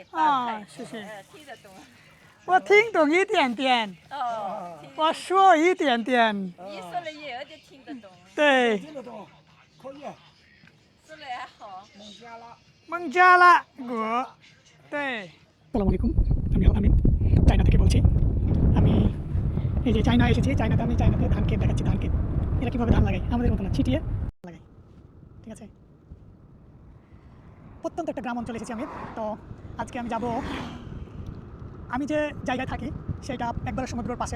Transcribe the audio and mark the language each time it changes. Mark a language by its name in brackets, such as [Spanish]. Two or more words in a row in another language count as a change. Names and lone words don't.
[Chinese] 啊，谢谢。听得懂。我听懂一点点。哦。我说一点点。你说了以后就听得懂。对。听得懂，可以。说了还好。孟加拉国。 [Bangla] 对。আসসালামু আলাইকুম, আমি আমিন চায়না থেকে বলছি। আমি এই যে চায়না এসেছি, চায়নাতে আমি চায়নাতে ধান ক্ষেত দেখাচ্ছি। ধান ক্ষেত এরা কীভাবে ধান লাগায়, আমাদের মতো না, ছিটিয়ে লাগাই। ঠিক আছে, প্রত্যন্ত একটা গ্রাম অঞ্চলে এসেছি আমি। তো আজকে আমি যাব, আমি যে জায়গায় থাকি সেটা একবারে সমুদ্রের পাশে।